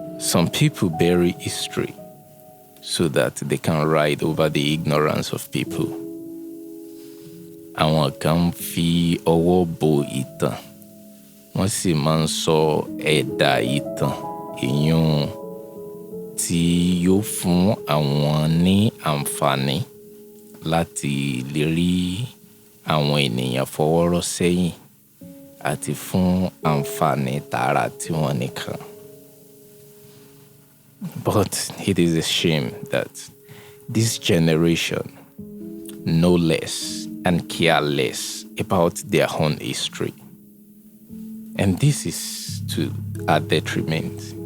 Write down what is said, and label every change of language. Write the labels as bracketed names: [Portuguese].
[English] Some people bury history so that they can ride over the ignorance of people. [Yoruba] Àwọn kan fi ọwọ́ bo ìtàn, wọ́n sì máa ń sọ ẹ̀dà ìtàn èèyàn tí yóò fún àwọn ní àǹfààní láti lè rí àwọn ènìyàn fọwọ́rọ́ sẹ́yìn àti fún àǹfààní tààrà tí wọ́n nìkan. [English] But it is a shame that this generation know less and care less about their own history. And this is to our detriment.